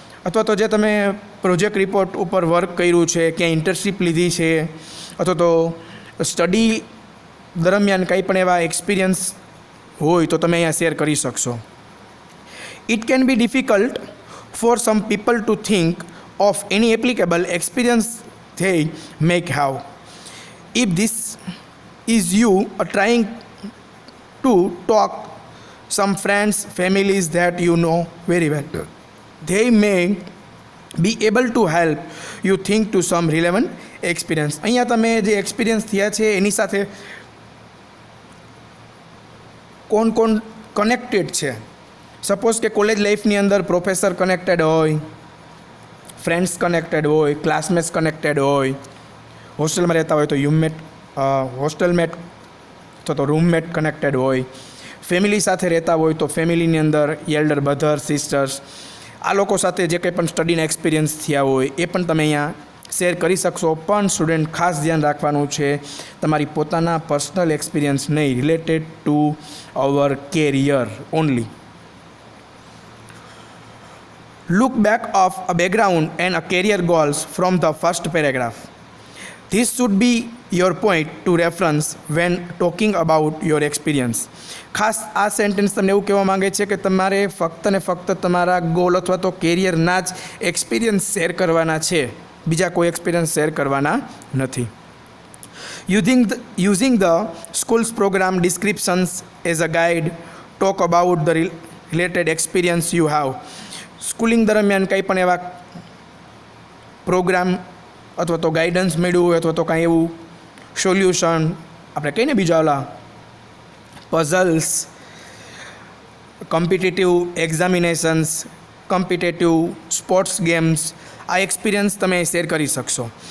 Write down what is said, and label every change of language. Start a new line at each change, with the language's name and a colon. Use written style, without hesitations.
Gujarati: અથવા તો જે તમે પ્રોજેક્ટ રિપોર્ટ ઉપર વર્ક કર્યું છે, ક્યાંય ઇન્ટર્નશીપ લીધી છે, અથવા તો સ્ટડી દરમિયાન કંઈ પણ એવા એક્સપિરિયન્સ હોય તો તમે અહીંયા શેર કરી શકશો.
English: It can be difficult for some people to think of any applicable experience they may have. If this is you trying to talk some friends, families that you know very well, they may be able to help you think to some relevant experience.
Gujarati: અહીંયા તમે જે experience થયા છે એની સાથે કોણ connected છે. Suppose કે college લાઈફની અંદર પ્રોફેસર કનેક્ટેડ હોય, ફ્રેન્ડ્સ કનેક્ટેડ હોય, ક્લાસમેટ્સ કનેક્ટેડ હોય, હોસ્ટેલમાં રહેતા હોય તો હોસ્ટેલમેટ અથવા તો રૂમમેટ કનેક્ટેડ હોય, ફેમિલી સાથે રહેતા હોય તો ફેમિલીની અંદર એલ્ડર બ્રધર, સિસ્ટર્સ, આ લોકો સાથે જે કંઈ પણ સ્ટડીના એક્સપિરિયન્સ થયા હોય એ પણ તમે અહીંયા શેર કરી શકશો. પણ સ્ટુડન્ટ ખાસ ધ્યાન રાખવાનું છે તમારી પોતાના પર્સનલ એક્સપિરિયન્સ નહીં,
English: Related to our career only. Look back of a background and a career goals from the first paragraph. This should be your point to reference when talking about your experience.
Gujarati: ખાસ આ sentence તમને એવું કહેવા માંગે છે કે તમારે ફક્ત ને ફક્ત તમારા ગોલ અથવા તો કેરિયરના જ એક્સપિરિયન્સ શેર કરવાના છે, બીજા કોઈ એક્સપિરિયન્સ શેર કરવાના નથી.
English: Using the school's program descriptions as a guide, talk about the related experience you have.
Gujarati: Schooling દરમિયાન કંઈ પણ એવા પ્રોગ્રામ અથવા તો ગાઈડન્સ મળ્યું હોય અથવા તો કાંઈ એવું સોલ્યુશન આપણે કહીને બીજા ઓલા puzzles, competitive examinations, competitive sports games, આ એક્સપિરિયન્સ તમે શેર કરી શકશો.